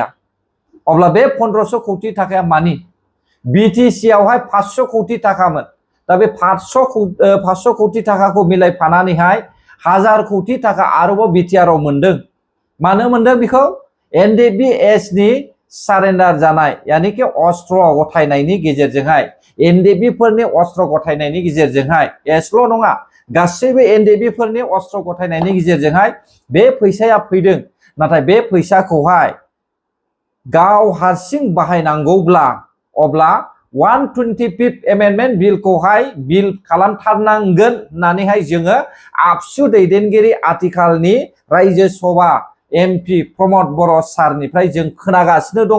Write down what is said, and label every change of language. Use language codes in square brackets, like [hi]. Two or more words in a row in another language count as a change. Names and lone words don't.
[brx] अब्ला बे 1500 कोटी थाखाया मानि? बीटीसीआवहाय 500 कोटी थाखामोन। दा बे 500 कोटी थाखाखौ मिलायफानानैहाय 1000 कोटी थाखा आरोबाव बिटिआरआव मोनदों। मानो मोनदों बेखौ? एनडीबीएसनि सारेन्डार जानाय, यानी कि अस्त्र गथायनायनि गेजेरजोंहाय, एनडीबीफोरनि अस्त्र गथायनायनि गेजेरजोंहाय, एसल' नङा गासैबो एनडीबीफोरनि अस्त्र गथायनायनि गेजेरजोंहाय बे फैसाया फैदों। नाथाय बे फैसाखौहाय गाव हारसिं बाहायनांगौब्ला अब्ला [en] 125th amendment [brx] बिलखौहाय बिल खालामथारनांगोन होननानैहाय जोङो आबसु दैदेनगिरि आथिखालनि रायजो सभा एमपि प्रमोद बर' सारनिफ्राय जों खोनागासिनो दङ।